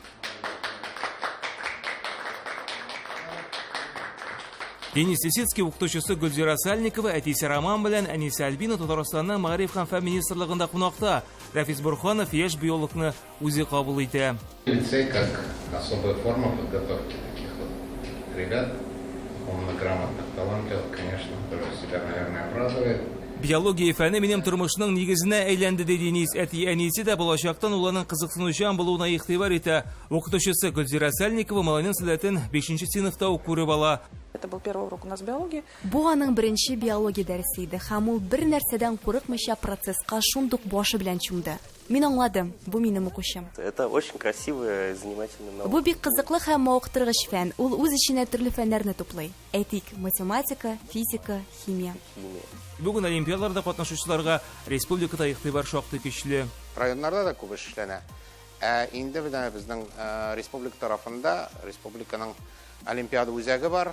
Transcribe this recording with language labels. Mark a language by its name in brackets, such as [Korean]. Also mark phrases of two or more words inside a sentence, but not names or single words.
[Tatar] Денис Лисицкий укытучысы Гөлзира Сальникова, әтисе Роман белән әнисе Альбина Татарстанның мәгариф һәм фән министрлыгында кунакта. Рафис Бурханов яшь биологны үзе кабул итә. [Russian] Лицей как особая форма подготовки таких вот ребят, умно-грамотных, талантливых, конечно, тоже себя, наверное, обрадует. [Tatar] Биология фәне минем тормышның нигезенә әйләнде ди Денис. Әти-әнисе дә балачактан улының кызыксынучан булуына игътибар итә. Укытучысы Гөлзира Сальникова малайның сәләтен 5нче сыйныфта ук күреп ала. [Russian] Это был первый урок у нас биологии. [Tatar] Бу аның беренче биология дәресе иде. Һәм ул бер нәрсәдән курыкмыйча процесска шундук башы белән чумды. Мин аңладым, бу минем укучым. [Russian] Это очень красивая, занимательная наука. [Tatar] Бу бик кызыклы һәм мавыктыргыч фән. Ул үз эченә төрле фәннәрне туплый. Әйтик, математика, физика, химия. Бүген олимпиадаларда катнашучыларга республикада игътибар шактый көчле. Районнарда да күп эшләнә. Инде безнең республика тарафында, республиканың олимпиада үзәге бар.